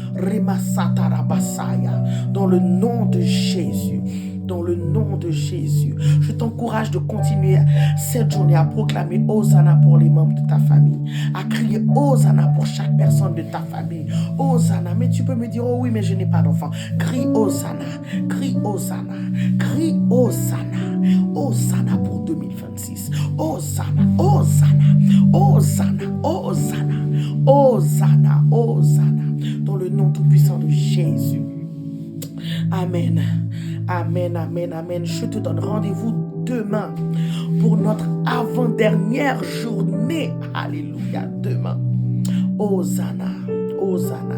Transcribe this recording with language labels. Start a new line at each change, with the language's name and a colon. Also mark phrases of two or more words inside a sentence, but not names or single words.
French: Remasatarabasaya, dans le nom de Jésus. Dans le nom de Jésus, je t'encourage de continuer cette journée à proclamer Hosanna pour les membres de ta famille, à crier Hosanna pour chaque personne de ta famille. Hosanna, mais tu peux me dire, oh oui, mais je n'ai pas d'enfant. Crie Hosanna, crie Hosanna, crie Hosanna, Hosanna pour 2026. Hosanna, Hosanna, Hosanna, Hosanna, Hosanna, Hosanna, dans le nom tout-puissant de Jésus. Amen. Amen, amen, amen. Je te donne rendez-vous demain pour notre avant-dernière journée. Alléluia, demain. Hosanna, Hosanna.